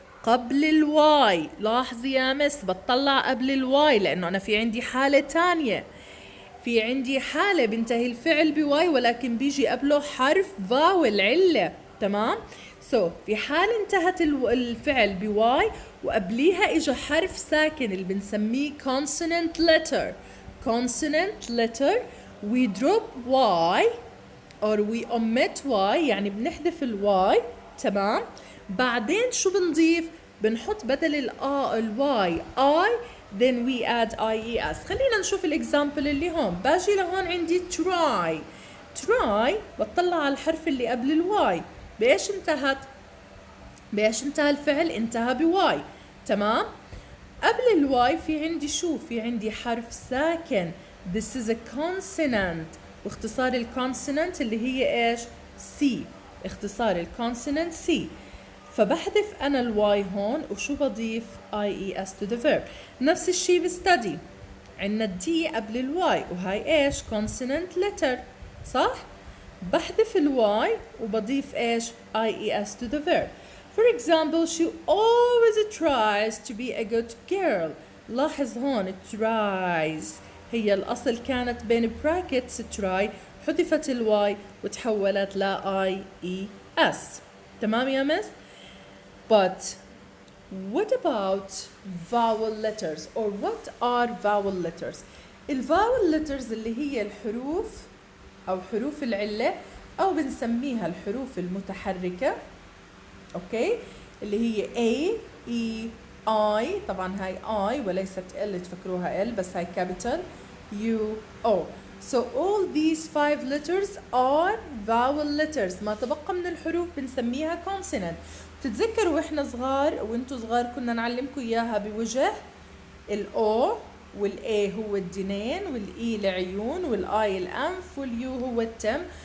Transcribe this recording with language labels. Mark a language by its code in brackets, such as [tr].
[ar] قبل الواي. لاحظي يا مس بطلع قبل الواي لأنه أنا في عندي حالة تانية، في عندي حالة بينتهي الفعل بواي ولكن بيجي قبله حرف فاول علة. تمام؟ في حال انتهت الفعل بواي وقبليها اجى حرف ساكن اللي بنسميه consonant letter. [en] consonant letter we drop y or we omit y [ar] يعني بنحذف الواي. تمام؟ بعدين شو بنضيف؟ بنحط بدل الواي I [en] then we add [ar] IES. خلينا نشوف الاكزامبل اللي هون. باجي لهون عندي try. try بطلع على الحرف اللي قبل الواي. بإيش انتهت؟ بإيش انتهى الفعل؟ انتهى بواي. تمام؟ قبل الواي في عندي شو؟ في عندي حرف ساكن. [en] This is a consonant. [ar] واختصار الكونسونانت اللي هي ايش؟ C. اختصار الكونسونانت C. فبحذف أنا الواي هون وشو بضيف؟ IES to the verb. نفس الشي بستدي. عنا الدي قبل الواي وهاي ايش؟ consonant letter. صح؟ بحذف الواي وبضيف ايش؟ IES to the verb. [en] For example, she always tries to be a good girl. [ar] لاحظ هون tries هي الأصل كانت بين brackets try، حذفت الواي وتحولت ل IES. تمام يا مس؟ [en] But what about vowel letters [ar] or what are vowel letters؟ الفاول letters اللي هي الحروف أو حروف العلة أو بنسميها الحروف المتحركة. أوكي؟ اللي هي A, E, I. طبعا هاي I وليست L تفكروها L بس هاي capital U, O. [en] So all these 5 letters are vowel letters. [ar] ما تبقى من الحروف بنسميها consonant. تتذكروا واحنا صغار وانتوا صغار كنا نعلمكم اياها بوجه. الاو والاي هو الدنين والاي العيون والاي الانف واليو هو التم.